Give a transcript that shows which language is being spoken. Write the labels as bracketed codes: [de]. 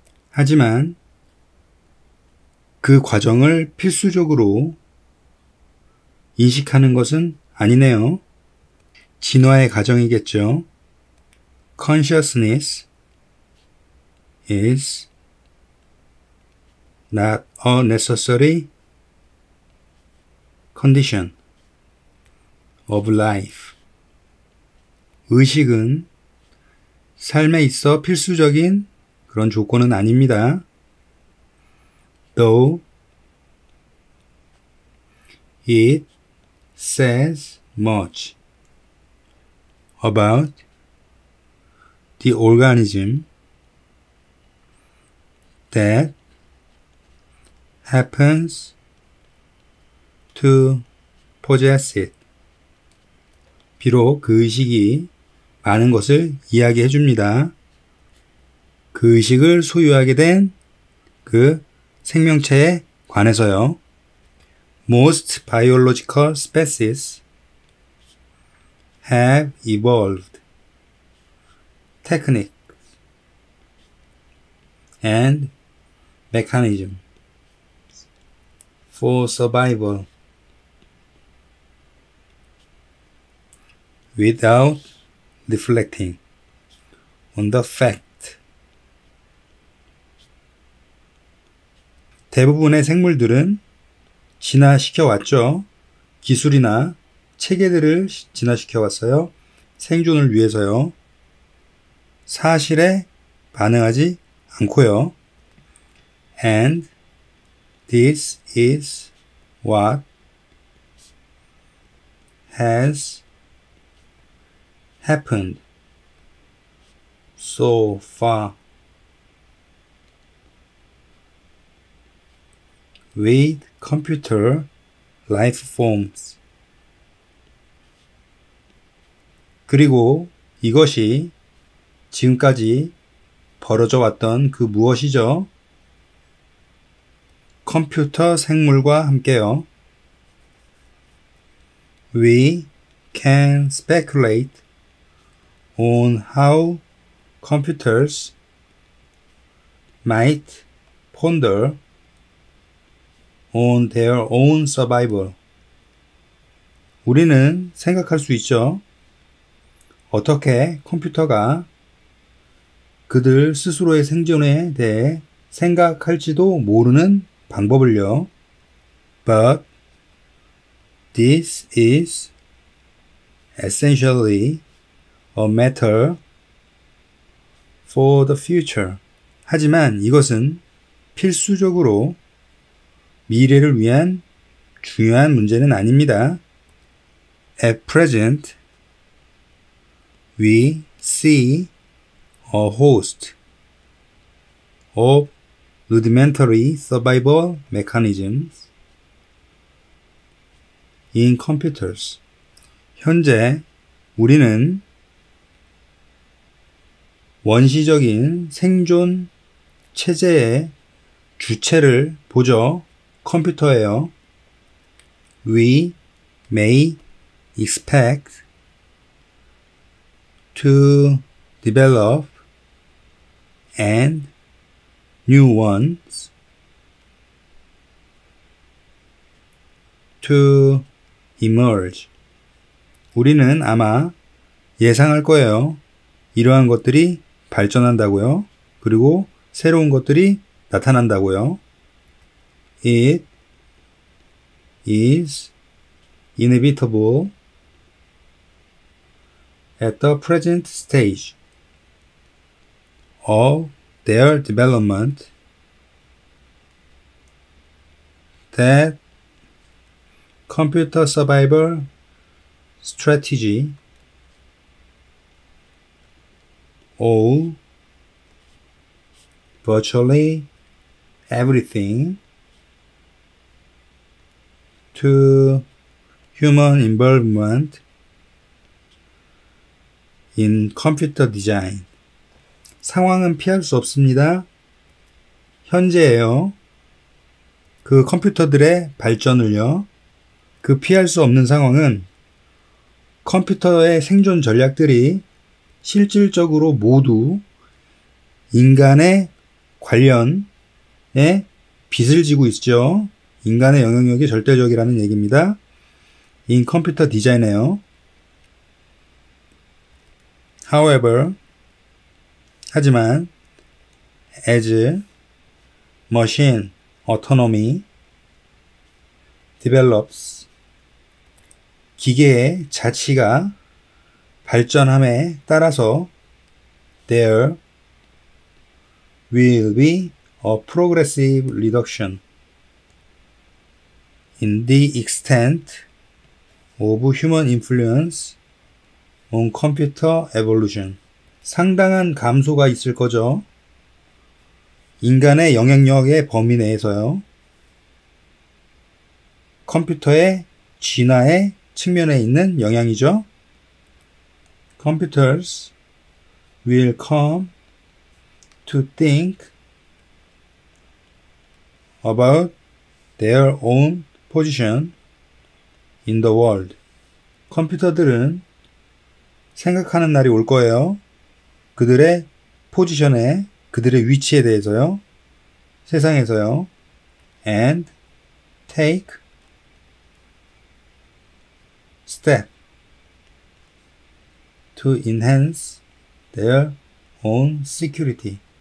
[ko] 하지만 그 과정을 필수적으로 인식하는 것은 아니네요. 진화의 과정이겠죠. [en] Consciousness is not a necessary condition of life. [ko] 의식은 삶에 있어 필수적인 그런 조건은 아닙니다. [en] Though it says much about the organism that happens to possess it. [ko] 비록 그 의식이 많은 것을 이야기해 줍니다. 그 의식을 소유하게 된 그 생명체에 관해서요. [en] Most biological species have evolved techniques and mechanisms for survival without reflecting on the fact. [ko] 대부분의 생물들은 진화시켜 왔죠. 기술이나 체계들을 진화시켜 왔어요. 생존을 위해서요. 사실에 반응하지 않고요. [en] And this is what has happened so far with computer life forms. [ko] 그리고 이것이 지금까지 벌어져 왔던 그 무엇이죠? 컴퓨터 생물과 함께요. [en] We can speculate on how computers might ponder on their own survival. [ko] 우리는 생각할 수 있죠. 어떻게 컴퓨터가 그들 스스로의 생존에 대해 생각할지도 모르는 방법을요. [en] But this is essentially a matter for the future. [ko] 하지만 이것은 필수적으로 미래를 위한 중요한 문제는 아닙니다. [en] At present, we see a host of rudimentary survival mechanisms in computers. [ko] 현재 우리는 원시적인 생존 체제의 주체를 보죠. 컴퓨터예요. [en] We may expect to develop and new ones to emerge. [ko] 우리는 아마 예상할 거예요. 이러한 것들이 발전한다고요. 그리고 새로운 것들이 나타난다고요. [en] It is inevitable at the present stage of their development that computer survival strategy all virtually everything to human involvement in computer design. [ko] 상황은 피할 수 없습니다. 현재예요. 그 컴퓨터들의 발전을요. 그 피할 수 없는 상황은 컴퓨터의 생존 전략들이 실질적으로 모두 인간의 관련에 빚을 지고 있죠. 인간의 영향력이 절대적이라는 얘기입니다. [en] in [ko] 컴퓨터 디자인이에요. [en] However, [ko] 하지만 [en] as machine autonomy develops [ko] 기계의 자치가 발전함에 따라서 [en] there will be a progressive reduction in the extent of human influence on computer evolution. [ko] 상당한 감소가 있을 거죠. 인간의 영향력의 범위 내에서요. 컴퓨터의 진화의 측면에 있는 영향이죠. [en] Computers will come to think about their own position in the world. [ko] 컴퓨터들은 생각하는 날이 올 거예요. 그들의 포지션에, 그들의 위치에 대해서요. 세상에서요. [en] And take step to enhance their own security.